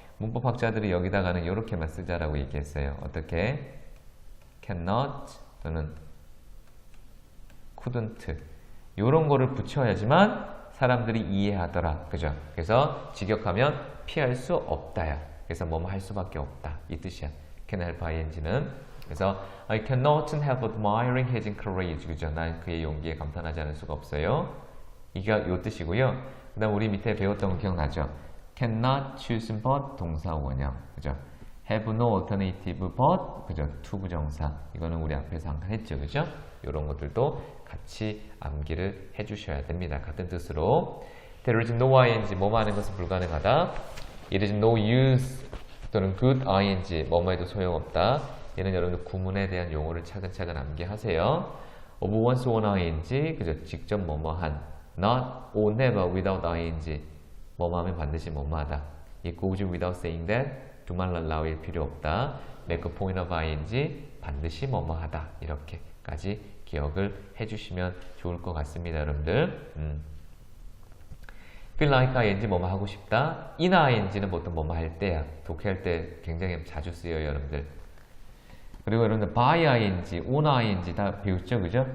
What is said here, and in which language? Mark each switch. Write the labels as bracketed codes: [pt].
[ko] 문법학자들이 여기다가는 이렇게만 쓰자라고 얘기했어요. 어떻게? cannot 또는 couldn't 이런 거를 붙여야지만 사람들이 이해하더라. 그죠? 그래서 직역하면 피할 수 없다야. 그래서 뭐뭐 할 수밖에 없다. 이 뜻이야. can help ing는. 그래서 [en] I cannot help admiring his courage. [ko] 그죠? 난 그의 용기에 감탄하지 않을 수가 없어요. 이게 요 뜻이고요. 그 다음 우리 밑에 배웠던 거 기억나죠? [en] cannot choose but 동사 원형. [ko] 그죠? [en] have no alternative but 그죠? to 부정사. [ko] 이거는 우리 앞에서 한번 했죠. 그죠? 이런 것들도 같이 암기를 해주셔야 됩니다. 같은 뜻으로 There is no ing, 뭐뭐 하는 것은 불가능하다. [en] It is no use [ko] 또는 [en] good ing, [ko] 뭐뭐 해도 소용없다. 얘는 여러분들 구문에 대한 용어를 차근차근 암기하세요. [en] Of one's own ing, [ko] 그죠? 직접 뭐뭐 한 [en] Not or never without ing, [ko] 뭐뭐 하면 반드시 뭐뭐 하다. [en] It goes without saying that, [ko] 두말 랄라일 필요 없다. [en] Make a point of ing, [ko] 반드시 뭐뭐 하다. 이렇게까지 기억을 해주시면 좋을 것 같습니다, 여러분들. feel like ing 뭐뭐 하고 싶다. in ing는 보통 뭐뭐 할 때야. 독해할 때 굉장히 자주 쓰여요, 여러분들. 그리고 여러분들 by ing, on ing 다 배웠죠, 그죠?